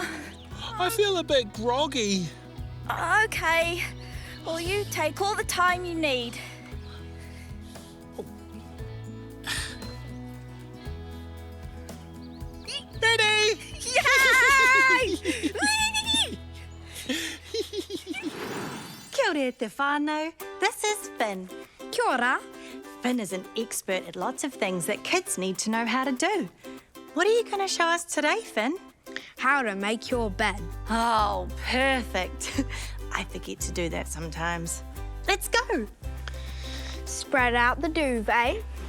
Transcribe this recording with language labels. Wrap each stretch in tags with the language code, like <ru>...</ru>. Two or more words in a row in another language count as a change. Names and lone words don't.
<en>I feel a bit groggy. okay. Well, you take all the time you need. Ready? Yay!</en> <mi>Kia ora te whānau.</mi> <en>This is Finn.</en> <mi>Kia ora.</mi> <en>Finn is an expert at lots of things that kids need to know how to do. What are you going to show us today, Finn? How to make your bed. Oh, perfect. I forget to do that sometimes. Let's go. Spread out the duvet.</en>